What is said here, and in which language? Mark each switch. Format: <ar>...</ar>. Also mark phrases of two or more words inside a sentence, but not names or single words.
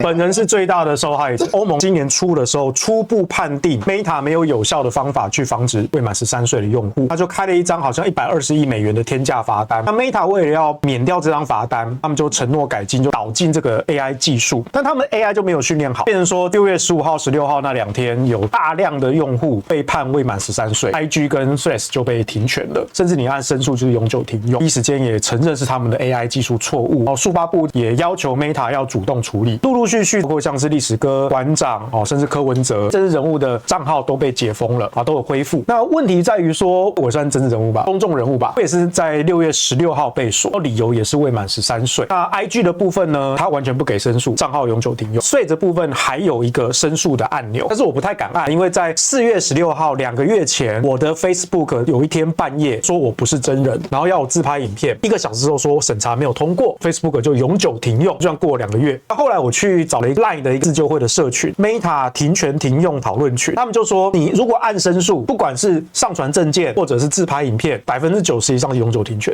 <zh>本人是最大的受害者。歐盟今年初的時候初步判定 Meta 没有有效的方法去防止未滿13歲的用戶，他就開了一張好像120億美元的天價罰單。那 Meta 為了要免掉這張罰單，他們就承諾改進，就導進這個 AI 技術，但他們 AI 就沒有訓練好，變成說6月15號、16號那2天有大量的用戶被判未滿13歲 ，IG 跟 Threads 就被停權了，甚至你按申訴就是永久停用。第一時間也承認是他們的 AI 技術錯誤。數發部也要求 Meta 要主動處理，陸陸續續包括像是歷史哥、館長甚至柯文哲政治人物的賬號都被解封了都有恢復。那問題在於說，我算政治人物吧，公众人物吧，我也是在6月16號被鎖，理由也是未滿13歲。那 IG 的部分呢，他完全不給申訴，賬號永久停用。Threads的部分還有一個申訴的按鈕，但是我不太敢按，因為在4月16號2個月前，我的 Facebook 有一天半夜說我不是真人，然後要我自拍影片，1個小时之後說審查沒有通過 ，Facebook 就永久停用，就這樣過了2個月。後來我去找了一個 LINE 的一個自救會的社群 ，Meta 停權停用討論群，他們就說你如果按申訴，不管是上傳證件或者是自拍影片，90%以上是永久停权。</zh>